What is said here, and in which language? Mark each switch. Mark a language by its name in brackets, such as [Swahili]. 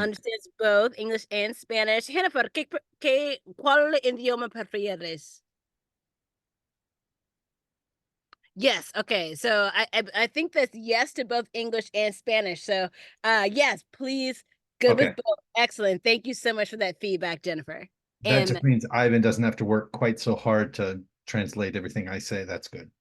[English] Understands both English and Spanish. [Spanish] Jennifer, ¿cuál idioma prefieres? [English] Yes. Okay. So I think that's yes to both English and Spanish. So yes, please. Good with okay, both. Excellent. Thank you so much for that feedback, Jennifer. that And just means Ivan doesn't have to work quite so hard to translate everything I say. That's good.